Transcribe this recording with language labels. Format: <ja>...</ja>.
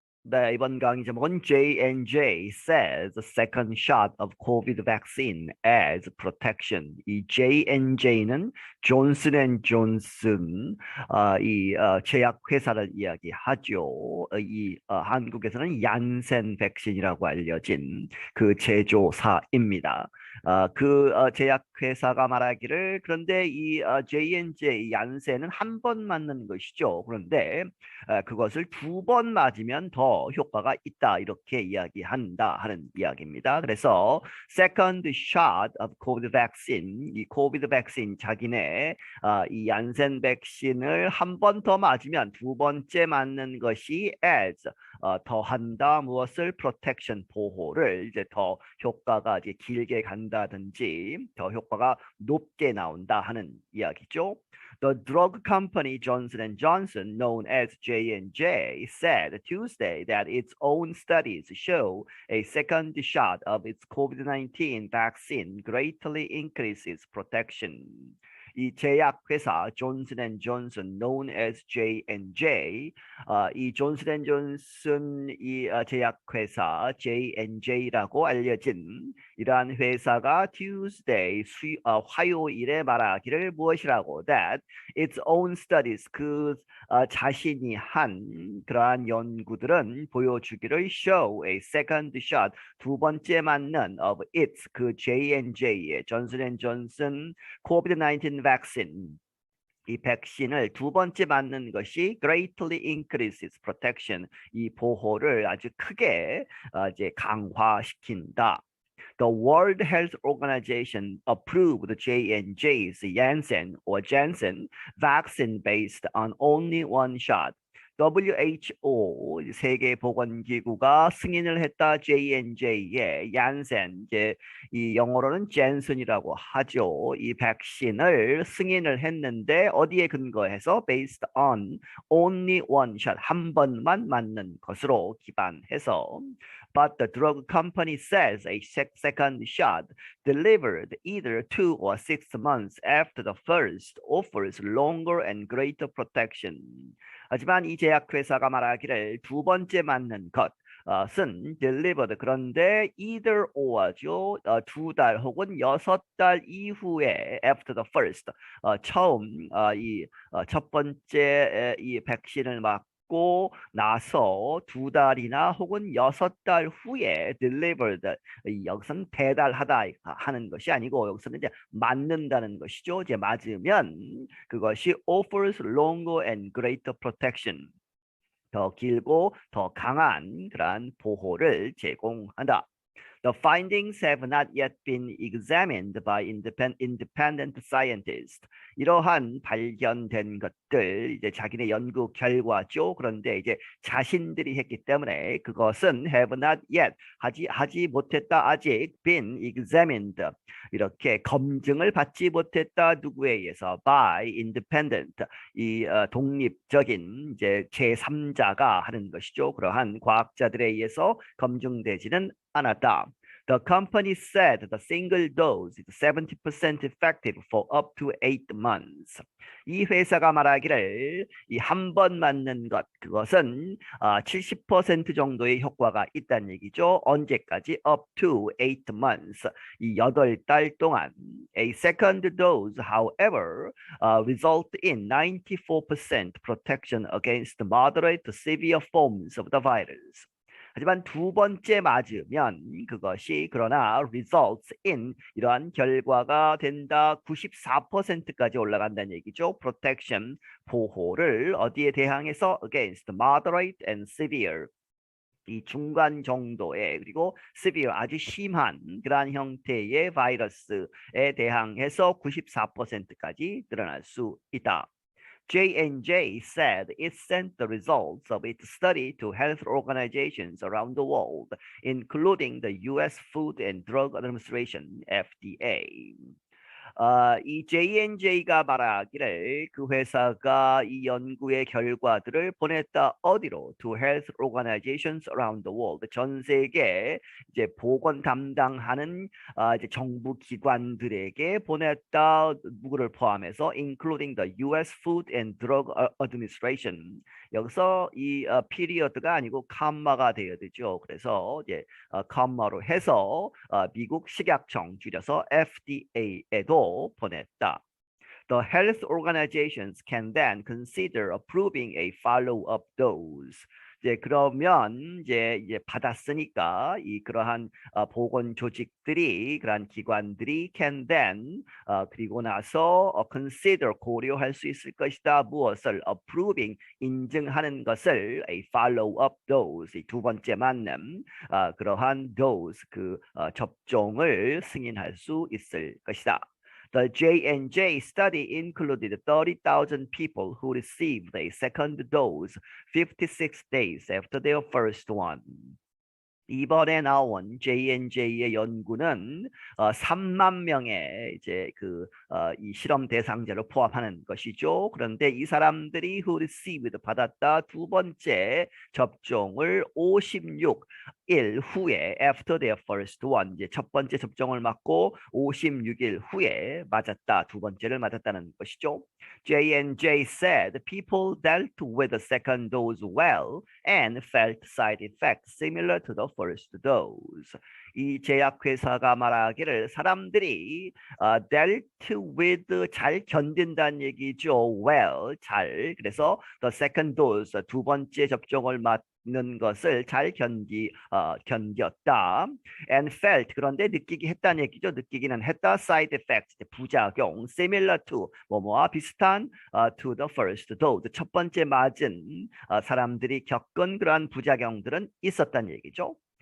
<ko>네, 이번 강의 제목은</ko> <en>J&J says the second shot of COVID vaccine as protection.</en> <ko>이 J&J는 존슨 앤 존슨 제약 회사를 이야기하죠. 한국에서는 얀센 백신이라고 알려진 그 제조사입니다. 제약 회사가 말하기를 그런데 J&J 얀센은 한 번 맞는 것이죠. 그런데 그것을 두 번 맞으면 더 효과가 있다 이렇게 이야기한다 하는 이야기입니다. 그래서</ko> <en>second shot of COVID vaccine,</en> <ko>이 COVID vaccine 자기네 이 얀센 백신을 한 번 더 맞으면 두 번째 맞는 것이 as 더한다 무엇을 protection 보호를 이제 더 효과가 이제 길게 간다든지 더 효과가 높게 나온다 하는 이야기죠.</ko> <en>The drug company Johnson and Johnson, known as J&J, said Tuesday that its own studies show a second shot of its COVID-19 vaccine greatly increases protection.</en> <ko>이 제약 회사 존슨 앤 존슨,</ko> <en>known as J&J,</en> <ko>이 존슨 앤 존슨 제약 회사 J&J라고 알려진 이러한 회사가 Tuesday 화요일에 말하기를 무엇이라고</ko> <en>that its own studies</en> <ko>자신이 한 그러한 연구들은 보여주기를</ko> <en>show a second shot</en> <ko>두 번째 맞는 of its J&J의 존슨 앤 존슨 COVID-19 vaccine 이 백신을 두 번째 맞는 것이</ko> <en>greatly increases protection</en> <ko>이 보호를 아주 크게 이제 강화시킨다.</ko> <en>The World Health Organization approved J&J's Janssen or Janssen vaccine based on only one shot.</en> <ko>WHO 세계보건기구가 승인을 했다. J&J의 얀센 이제 이 영어로는 젠슨이라고 하죠. 이 백신을 승인을 했는데 어디에 근거해서</ko> <en>based on only one shot</en> <ko>한 번만 맞는 것으로 기반해서</ko> <en>but the drug company says a second shot delivered either 2 or 6 months after the first offers longer and greater protection.</en> <ko>하지만 이 제약회사가 말하기를 두 번째 맞는 것은 delivered 그런데 either or죠. 두 달 혹은 6달 이후에</ko> <en>after the first</en> <ko>처음 첫 번째 이 백신을 맞고 나서 두 달이나 혹은 6달 후에 delivered 여기서는 배달하다 하는 것이 아니고 여기서는 이제 맞는다는 것이죠. 이제 맞으면 그것이</ko> <en>offers longer and greater protection</en> <ko>더 길고 더 강한 그러한 보호를 제공한다.</ko> <en>The findings have not yet been examined by independent scientists.</en> <ko>이러한 발견된 것들 이제 자기네 연구 결과죠. 그런데 이제 자신들이 했기 때문에 그것은</ko> <en>have not yet</en> <ko>하지 못했다 아직</ko> <en>been examined</en> <ko>이렇게 검증을 받지 못했다 누구에 의해서</ko> <en>by independent</en> <ko>독립적인 이제 제3자가 하는 것이죠. 그러한 과학자들에 의해서 검증되지는 않았다.</ko> <en>The company said the single dose is 70% effective for up to 8 months.</en> <ko>이 회사가 말하기를 이 한 번 맞는 그것은 70% 정도의 효과가 있다는 얘기죠. 언제까지?</ko> <en>Up to 8 months.</en> <ko>이 8달 동안.</ko> <en>A second dose, however, result in 94% protection against moderate to severe forms of the virus.</en> <ko>하지만 두 번째 맞으면 그것이 그러나</ko> <en>results in</en> <ko>이러한 결과가 된다 94%까지 올라간다는 얘기죠. protection 보호를 어디에 대항해서</ko> <en>against moderate and severe</en> <ko>이 중간 정도의 그리고 severe 아주 심한 그러한 형태의 바이러스에 대항해서 94%까지 늘어날 수 있다.</ko> <en>J&J said it sent the results of its study to health organizations around the world, including the U.S. Food and Drug Administration, FDA.</en> <ko>이 J&J가 말하기를 그 회사가 이 연구의 결과들을 보냈다 어디로?</ko> <en>To health organizations around the world.</en> <ko>전 세계 이제 보건 담당하는 이제 정부 기관들에게 보냈다. 누구를 포함해서</ko> <en>including the U.S. Food and Drug Administration.</en> <ko>여기서 이 피리어드가 아니고 컴마가 되어야 되죠. 그래서 이제 컴마로 해서 미국 식약청 줄여서 FDA에도 보냈다.</ko> <en>The health organizations can then consider approving a follow-up dose.</en> <ko>이제 그러면 이제 받았으니까 이 그러한 보건 조직들이 그러한 기관들이</ko> <en>can then</en> <ko>그리고 나서 consider 고려할 수 있을 것이다. 무엇을 approving 인증하는 것을</ko> <en>a follow-up dose</en> <ko>두 번째 맞는 그러한 dose 그 접종을 승인할 수 있을 것이다.</ko> <en>The J&J study included 30,000 people who received a second dose 56 days after their first one.</en> <ko>이번에 나온 J&J의 연구는 3만 명의 이제 이 실험 대상자를 포함하는 것이죠. 그런데 이 사람들이</ko> <en>who received</en> <ko>받았다 두 번째 접종을 56일 후에</ko> <en>after their first one</en> <ko>이제 첫 번째 접종을 맞고 56일 후에 맞았다 두 번째를 맞았다는 것이죠.</ko> <en>J&J said people dealt with the second dose well and felt side effects similar to the first dose.</en> <ko>이 제약회사가 말하기를 사람들이</ko> <en>dealt with</en> <ko>잘 견딘다는 얘기죠. well 잘 그래서</ko> <en>the second dose</en> <ko>두 번째 접종을 맞는 것을 잘 견뎠다.</ko> <en>and felt</en> <ko>그런데 느끼기 했다는 얘기죠. 느끼기는 했다.</ko> <en>side effects</en> <ko>부작용</ko> <en>similar to</en> <ko>뭐뭐와 비슷한</ko> <en>to the first dose</en> <ko>첫 번째 맞은 사람들이 겪은 그러한 부작용들은 있었다는 얘기죠.</ko>